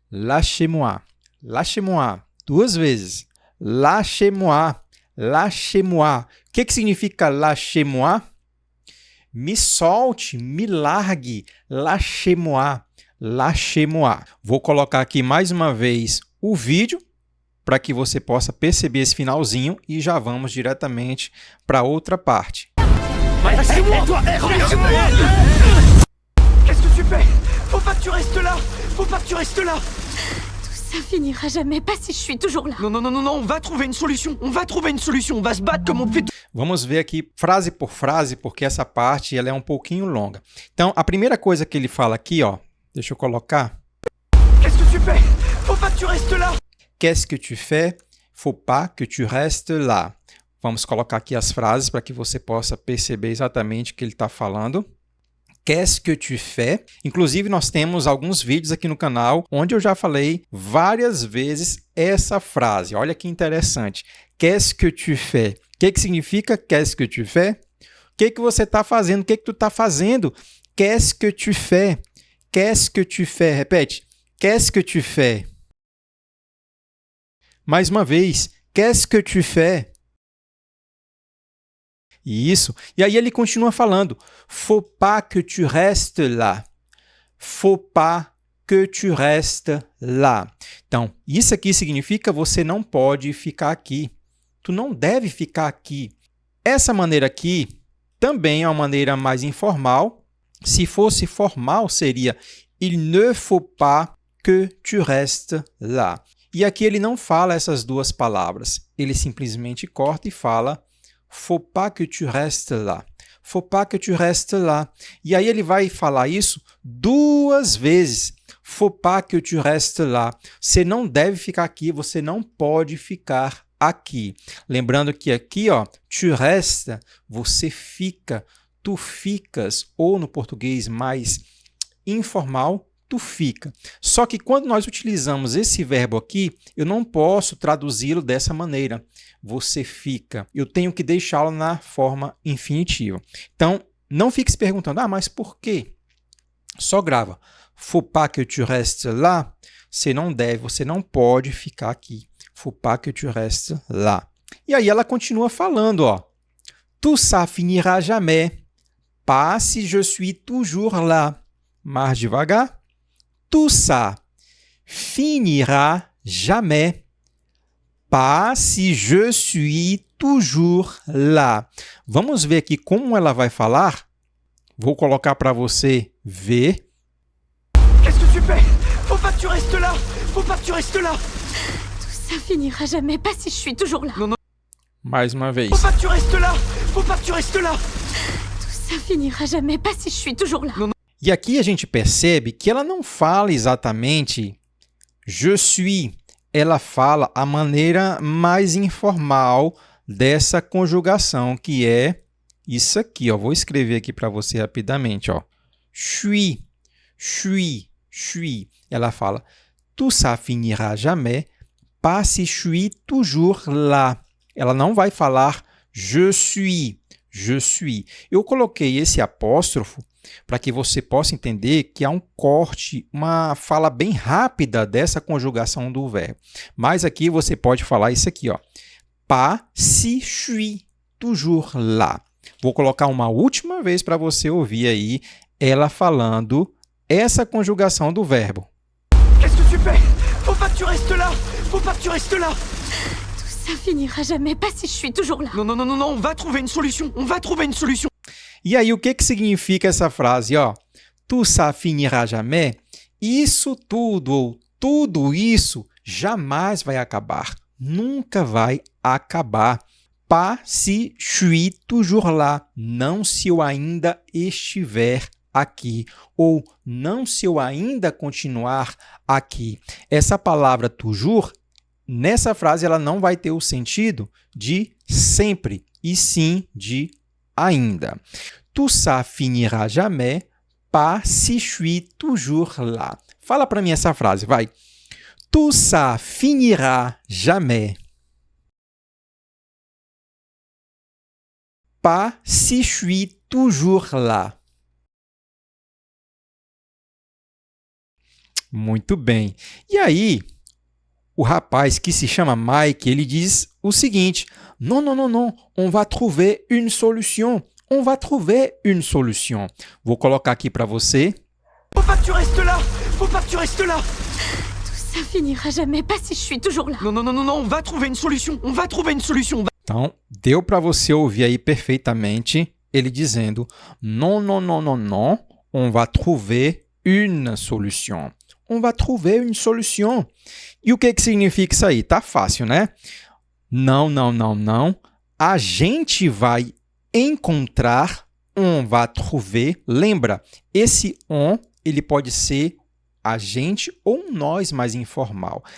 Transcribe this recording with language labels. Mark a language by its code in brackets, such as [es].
[fr] Lâchez-moi. Lâchez-moi. [pt] 2 vezes. [fr] Lâchez-moi. Lâchez-moi. [pt] O que significa [fr] lâchez-moi? [pt] Me solte, me largue. [fr] Lâchez-moi. Lâchez-moi. [pt] Vou colocar aqui mais uma vez o vídeo para que você possa perceber esse finalzinho e já vamos diretamente para outra parte. [fr] Qu'est-ce que tu fais? Faut pas que tu restes là. Faut pas que tu restes là. Ça finira jamais, pas si je suis toujours là. Non, non, non, non, non, on va trouver une solution. On va trouver une solution. On va se battre comme on fait. [pt] Vamos ver aqui frase por frase, porque essa parte ela é um pouquinho longa. Então, a primeira coisa que ele fala aqui, ó, deixa eu colocar. [fr] Qu'est-ce que tu fais? Faut pas que tu restes là. Qu'est-ce que tu fais? Faut pas que tu restes là. [pt] Vamos colocar aqui as frases para que você possa perceber exatamente o que ele está falando. [fr] Qu'est-ce que tu fais? [pt] Inclusive, nós temos alguns vídeos aqui no canal onde eu já falei várias vezes essa frase. Olha que interessante. [fr] Qu'est-ce que tu fais? [pt] O que significa [fr] qu'est-ce que tu fais? [pt] O que você está fazendo? O que tu está fazendo? [fr] Qu'est-ce que tu fais? Qu'est-ce que tu fais? [pt] Repete. [fr] Qu'est-ce que tu fais? [pt] Mais uma vez. [fr] Qu'est-ce que tu fais? [pt] Isso. E aí ele continua falando. [fr] Faut pas que tu restes là. Faut pas que tu restes là. [pt] Então, isso aqui significa você não pode ficar aqui. Tu não deve ficar aqui. Essa maneira aqui também é uma maneira mais informal. Se fosse formal, seria [fr] il ne faut pas que tu restes là. [pt] E aqui ele não fala essas duas palavras. Ele simplesmente corta e fala [fr] faut pas que tu restes là. Faut pas que tu restes là. [pt] E aí ele vai falar isso 2 vezes. [fr] Faut pas que tu restes là. [pt] Você não deve ficar aqui, você não pode ficar aqui. Lembrando que aqui, ó, tu restes, você fica, tu ficas, ou no português mais informal, tu fica. Só que quando nós utilizamos esse verbo aqui, eu não posso traduzi-lo dessa maneira. Você fica. Eu tenho que deixá-lo na forma infinitiva. Então, não fique se perguntando, mas por quê? Só grava. [fr] Faut pas que tu restes là. [pt] Você não deve, você não pode ficar aqui. [fr] Faut pas que tu restes là. [pt] E aí ela continua falando, ó. [fr] Tout ça finira jamais. Pas si je suis toujours là. [pt] Mais devagar. [fr] Tout ça finira jamais. Pas si je suis toujours là. [pt] Vamos ver aqui como ela vai falar. Vou colocar para você ver. [fr] Qu'est-ce que tu fais? Faut pas que tu restes là. Faut pas que tu restes là. Tout ça finira jamais, pas si je suis toujours là. Non, non. [pt] Mais uma vez. [fr] Faut pas que tu restes là. Faut pas que tu restes là. Tout ça finira jamais, pas si je suis toujours là. Non, non. [pt] E aqui a gente percebe que ela não fala exatamente je suis. Ela fala a maneira mais informal dessa conjugação, que é isso aqui. Ó. Vou escrever aqui para você rapidamente. [fr] Ó. Suis, suis, suis. [pt] Ela fala [fr] tout ça finira jamais, pas si je suis toujours là. [pt] Ela não vai falar [fr] je suis, je suis. [pt] Eu coloquei esse apóstrofo para que você possa entender que há um corte, uma fala bem rápida dessa conjugação do verbo. Mas aqui você pode falar isso aqui, ó. [fr] Pas si suis toujours là. [pt] Vou colocar uma última vez para você ouvir aí ela falando essa conjugação do verbo. [fr] Qu'est-ce que tu fais? Faut pas que tu restes là. Faut pas que tu restes là. Tout ça finira jamais, pas si je suis toujours là. Non, non, non, non, non, on va trouver une solution. On va trouver une solution. [pt] E aí, o que significa essa frase, ó? [fr] Tout ça finira jamais. [pt] Isso tudo, ou tudo isso, jamais vai acabar. Nunca vai acabar. [fr] Pas si je suis toujours là. [pt] Não se eu ainda estiver aqui. Ou não se eu ainda continuar aqui. Essa palavra toujours, nessa frase, ela não vai ter o sentido de sempre, e sim de ainda. [fr] Tout ça finira jamais, pas si je suis toujours là. [pt] Fala para mim essa frase, vai. [fr] Tout ça finira jamais, pas si je suis toujours là. [pt] Muito bem. E aí, o rapaz que se chama Mike, ele diz o seguinte: [fr] non, non, non, non, on va trouver une solution. On va trouver une solution. [pt] Vou colocar aqui para você. [fr] Faut pas que tu restes là. Faut pas que tu restes là. Tout ça finira jamais, pas si je suis toujours là. Non, non, non, non, non, on va trouver une solution. On va trouver une solution. [pt] Então, deu para você ouvir aí perfeitamente ele dizendo: [fr] non, non, non, non, non, on va trouver une solution. On va trouver une solution. [pt] E o que significa isso aí? Tá fácil, né? Não, não, não, não. A gente vai encontrar, [fr] on va trouver. [pt] Lembra, esse on, ele pode ser a gente ou um nós mais informal.